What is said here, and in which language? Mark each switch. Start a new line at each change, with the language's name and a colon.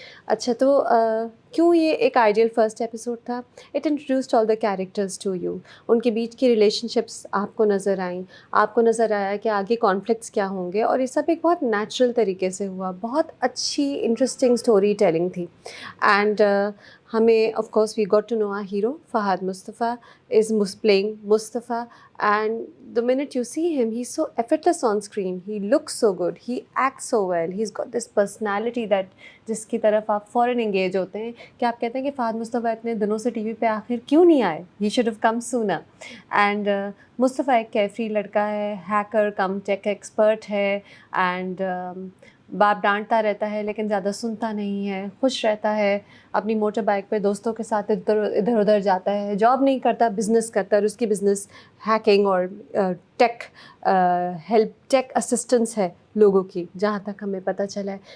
Hindi: अच्छा, तो क्यों ये एक आइडियल फ़र्स्ट एपिसोड था?
English: It introduced all the characters to you.
Hindi: उनके बीच की रिलेशनशिप्स आपको नज़र आईं, आपको नज़र आया कि आगे कॉन्फ्लिक्ट्स क्या होंगे, और ये सब एक बहुत नेचुरल तरीके से हुआ। बहुत अच्छी इंटरेस्टिंग स्टोरी टेलिंग थी। एंड हमें
English: Of course we got to know our hero Fahadh Mustafa is playing Mustafa, and the minute you see him, he's so effortless on screen. He looks so good, he acts so well, he's got this personality that
Hindi: जिसकी तरफ आप फ़ौरन engage होते हैं कि आप कहते हैं कि फहद मुस्तफ़ा इतने दिनों से टीवी पे आखिर क्यों नहीं आए,
English: he should have come sooner.
Hindi: And Mustafa एक कैफरी लड़का है, हैकर कम टेक एक्सपर्ट है, एंड बाप डांटता रहता है लेकिन ज़्यादा सुनता नहीं है, खुश रहता है, अपनी मोटर बाइक पे दोस्तों के साथ इधर उधर जाता है, जॉब नहीं करता, बिज़नेस करता है, और उसकी बिज़नेस हैकिंग और टेक असिस्टेंस है लोगों की, जहाँ तक हमें पता चला है।